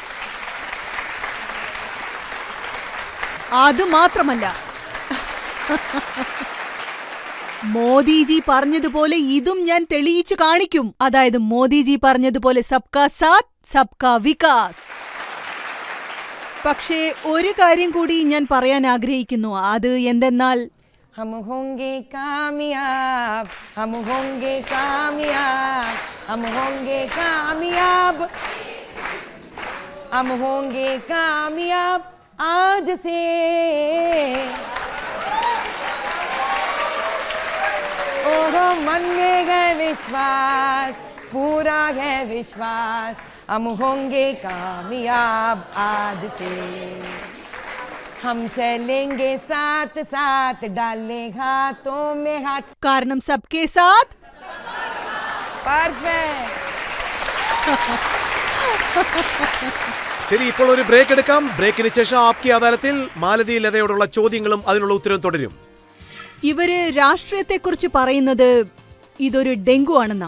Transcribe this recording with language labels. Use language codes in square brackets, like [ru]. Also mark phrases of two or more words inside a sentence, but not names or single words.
[ml] അതുമാത്രമല്ല, മോദിജി പറഞ്ഞതുപോലെ ഇതും ഞാൻ തെളിയിച്ചു കാണിക്കും. അതായത് മോദിജി പറഞ്ഞതുപോലെ [hi] सबका साथ सबका विकास. [ml] പക്ഷേ ഒരു കാര്യം കൂടി ഞാൻ പറയാൻ ആഗ്രഹിക്കുന്നു. അത് എന്തെന്നാൽ, [hi] हम होंगे कामयाब, हम होंगे कामयाब, हम होंगे कामयाब, हम होंगे कामयाब आज से। ओहो मन में है विश्वास, पूरा है विश्वास, हम होंगे कामयाब आज से। हम चलेंगे साथ साथ, डाले हाथों में हाथ, [ml] കാരണം [hi] सबके साथ. परफेक्ट। [ml] ശരി, ഇപ്പോൾ ഒരു ബ്രേക്ക് എടുക്കാം. ബ്രേക്കിന് ശേഷം ആപ്കി അദാലത്തിൽ മാലതി ലതയോടുള്ള ചോദ്യങ്ങളും അതിനുള്ള ഉത്തരവും തുടരും. ഇവര് രാഷ്ട്രീയത്തെക്കുറിച്ച് പറയുന്നത് ഇതൊരു ഡെങ്കു ആണെന്നാ.